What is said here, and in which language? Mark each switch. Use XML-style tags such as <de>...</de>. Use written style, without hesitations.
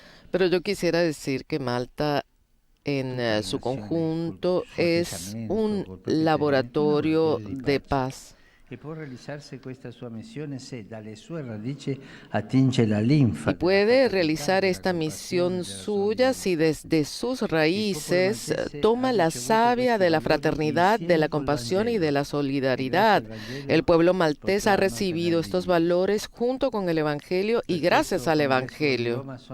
<es>Pero yo quisiera decir que Malta en su conjunto es un laboratorio de paz.</es> <it>E può realizzarsi questa sua missione se dalle sue radici attinge la linfa.</it> <es>Y puede realizar esta misión suya si desde sus raíces toma la savia de la fraternidad, de la compasión y de la solidaridad. El pueblo maltés ha recibido estos valores junto con el Evangelio y gracias al Evangelio.</es>